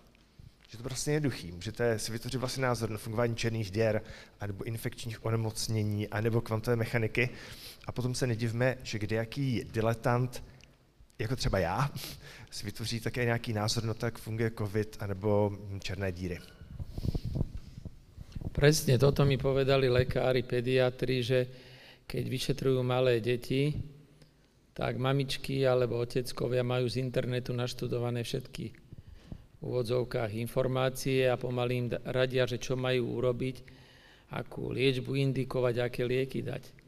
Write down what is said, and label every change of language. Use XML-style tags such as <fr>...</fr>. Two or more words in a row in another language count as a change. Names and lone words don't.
<cs>Že to prostě jednoduchý. Můžete si vytvořit vlastně názor na fungování černých děr, anebo infekčních onemocnění, anebo kvantové mechaniky. A potom se nedivme, že kdejaký diletant, jako třeba já, si vytvoří také nějaký názor na to, jak funguje COVID anebo černé díry.</cs> <sk>Presne toto mi povedali lekári, pediatri, že keď vyšetrujú malé deti, tak mamičky alebo oteckovia majú z internetu naštudované všetky v úvodzovkách informácie a pomaly im radia, že čo majú urobiť, akú liečbu indikovať, aké lieky dať.</sk>